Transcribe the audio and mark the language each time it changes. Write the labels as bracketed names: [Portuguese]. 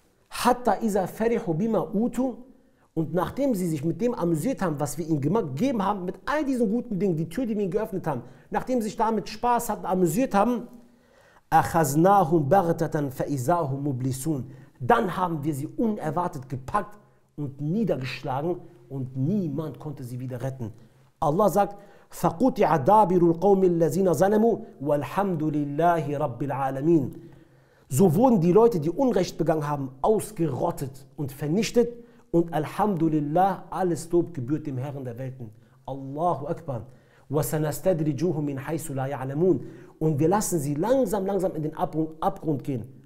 [Arabic] Hatta isa farihu bima utu, [German] und nachdem sie sich mit dem amüsiert haben, was wir ihnen gegeben haben, mit all diesen guten Dingen, die Tür, die wir ihnen geöffnet haben, nachdem sie sich damit Spaß hatten, amüsiert haben, [Arabic] akhaznahum baghtatan fa izahum mublisun, [German] dann haben wir sie unerwartet gepackt und niedergeschlagen und niemand konnte sie wieder retten. Allah sagt, [Arabic] فَقُطِعَ دَابِرُ الْقَوْمِ الَّذِينَ ظَلَمُوا وَالْحَمْدُ لِلَّهِ رَبِّ الْعَالَمِينَ. [German] So wurden die Leute, die Unrecht begangen haben, ausgerottet und vernichtet, und Alhamdulillah, alles Lob gebührt dem Herrn der Welten. [Arabic] Allahu Akbar. وَسَنَسْتَدْرِجُهُمْ مِنْ حَيْثُ لَا يَعْلَمُونَ. [German] Und wir lassen sie langsam in den Abgrund gehen.